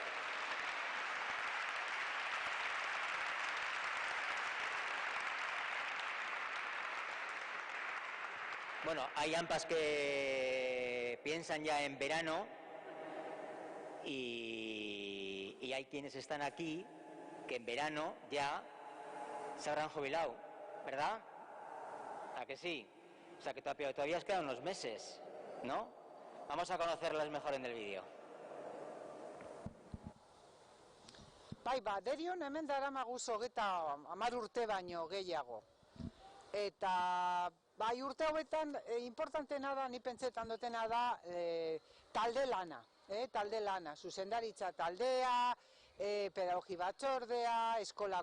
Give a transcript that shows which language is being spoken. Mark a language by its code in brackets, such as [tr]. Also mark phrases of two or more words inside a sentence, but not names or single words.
[es] Bueno, hay AMPAs que piensan ya en verano y hay quienes están aquí que en verano ya se habrán jubilado, ¿verdad? ¿A que sí? O sea que todavía os quedan unos meses, ¿no? Vamos a conocerlas mejor en el vídeo. [eu] Bai, Derion hemen daramagu 30 urte baino gehiago. Eta bai urte hauetan importanteena da, ni pentsetan dutena da, talde lana, zuzendaritza taldea, pedagogi batzordea, eskola